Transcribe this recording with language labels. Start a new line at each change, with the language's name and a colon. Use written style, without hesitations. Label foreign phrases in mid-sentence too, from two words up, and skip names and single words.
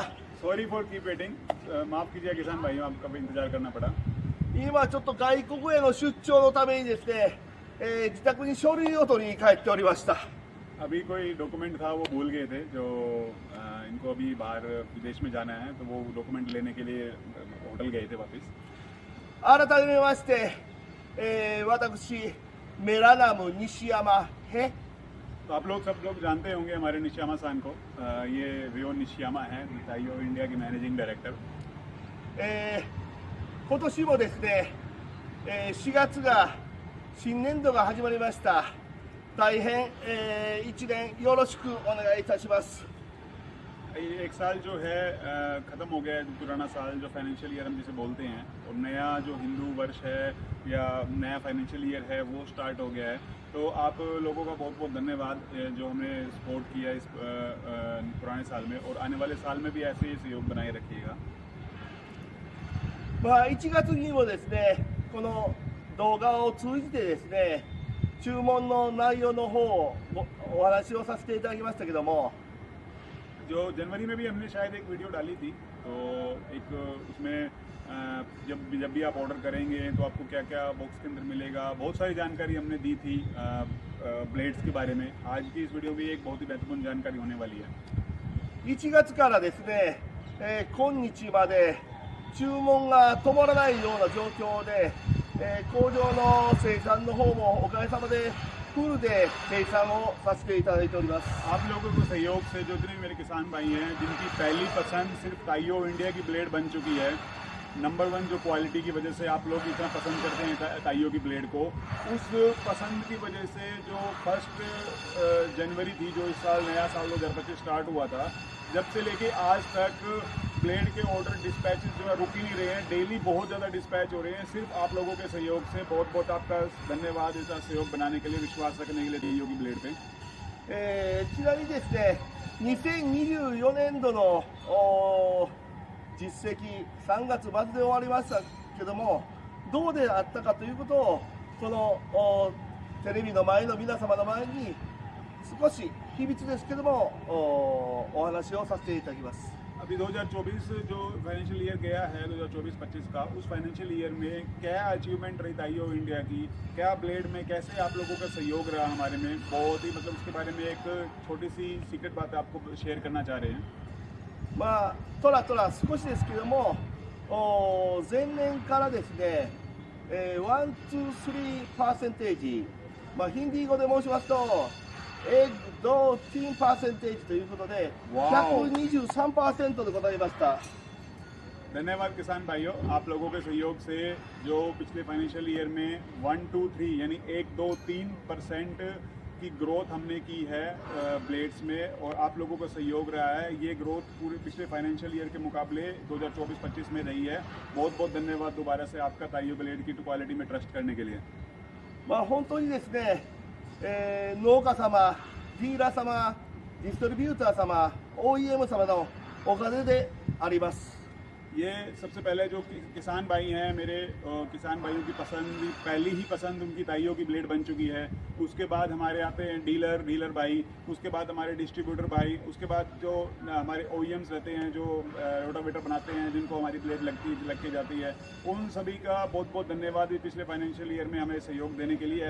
English: sorry for keep waiting,
Hindi: माफ़ कीजिए किसान भाइयों, आपका भी इंतजार करना पड़ा।
Japanese: 今ちょっと外国への出張のためにですね、自宅に書類を取りに帰っておりました。
Hindi: अभी कोई डॉक्यूमेंट था वो भूल गए थे, जो इनको अभी बाहर विदेश में जाना है, तो वो डॉक्यूमेंट लेने के लिए होटल गए थे वापस।
Japanese: 改めまして、私メラナム西山へ
Hindi: तो आप लोग सब लोग जानते होंगे हमारे निशियामा-सान को। ये रियो निशियामा है, ताइयो इंडिया के
English: managing director.
Japanese: 今年もですね、4月が新年度が始まりました。大変、1年よろしくお願いいたします。
Hindi: एक साल जो है ख़त्म हो गया है, पुराना साल जो
English: financial year
Hindi: हम जिसे बोलते हैं, और नया जो हिंदू वर्ष है या नया
English: financial year
Hindi: है वो स्टार्ट हो गया है। तो आप लोगों का बहुत बहुत धन्यवाद जो हमने सपोर्ट किया इस पुराने साल में, और आने वाले साल में भी ऐसे ही सहयोग बनाए रखिएगा।
Japanese: 1 月にもですね、この動画を通じてですね、注文の内容の方をお話をさせていただきましたけども、
Hindi: जो जनवरी में भी हमने शायद एक वीडियो डाली थी, तो एक उसमें जब भी आप ऑर्डर करेंगे तो आपको क्या क्या बॉक्स के अंदर मिलेगा, बहुत सारी जानकारी हमने दी थी ब्लेड्स के बारे में। आज की इस वीडियो में एक बहुत ही महत्वपूर्ण जानकारी होने वाली है।
Japanese: 1 月からですね、今日まで注文が止まらないような状況で、工場の生産の方もおかげさまでフルで生産をさせていただいております。
Hindi: आप लोगों के सहयोग से जो जितने भी मेरे किसान भाई हैं जिनकी पहली पसंद सिर्फ ताइयो इंडिया की ब्लेड बन चुकी है, नंबर 1 जो क्वालिटी की वजह से आप लोग इतना पसंद करते हैं ताइयो की ब्लेड को, उस पसंद की वजह से जो 1 जनवरी थी, जो इस साल नया साल 2025 स्टार्ट हुआ था, जब से लेके आज तक ब्लेड के
English: order dispatches
Hindi: जो है रुक ही नहीं रहे हैं। डेली बहुत ज़्यादा डिस्पैच हो रहे हैं, सिर्फ आप लोगों के सहयोग से। बहुत बहुत आपका धन्यवाद ऐसा सहयोग बनाने के लिए, विश्वास रखने के लिए ताइयो की ब्लेड पे।
Japanese: ちなみにですね、2024年度の実績3月末で終わりましたけども、どうであったかということをこのテレビの前の皆様の前に少し秘密ですけどもお話をさせていただきます。
Hindi: अभी 2024 जो
English: financial year
Hindi: गया है 2024-25 का, उस
English: financial year
Hindi: में क्या अचीवमेंट रही ताइयो इंडिया की, क्या ब्लेड में कैसे आप लोगों का सहयोग रहा हमारे में, बहुत ही मतलब उसके बारे में एक छोटी सी सीक्रेट बात आपको शेयर करना चाह रहे हैं।
Japanese: トラトラ少しですけども、前年からですね、1、2、3%、ヒンディー語で申しますと、10% ということで、123% でございました。
Hindi: धन्यवाद किसान भाइयों, आप लोगों के सहयोग से जो पिछले
English: financial year
Hindi: में 1, 2, 3 यानी 1, 2, 3% की ग्रोथ हमने की है ब्लेड्स में, और आप लोगों का सहयोग रहा है। ये ग्रोथ पूरे पिछले
English: financial year
Hindi: के मुकाबले 2024-25 में रही है। बहुत बहुत धन्यवाद दोबारा से आपका ताइयो ब्लेड की क्वालिटी में ट्रस्ट करने के लिए।
Japanese: 本当にですね、農家様、 ディーラー様、ディストリビューター様、OEM 様のおかげであります。
Hindi: ये सबसे पहले जो किसान भाई हैं मेरे, किसान भाइयों की पसंद, पहली ही पसंद उनकी ताइयों की ब्लेड बन चुकी है। उसके बाद हमारे आते हैं डीलर भाई, उसके बाद हमारे डिस्ट्रीब्यूटर भाई, उसके बाद जो हमारे OEMs रहते हैं जो रोटावेटर बनाते हैं जिनको हमारी ब्लेड लग के जाती है, उन सभी का बहुत बहुत धन्यवाद पिछले
English: financial year
Hindi: में हमें सहयोग देने के लिए।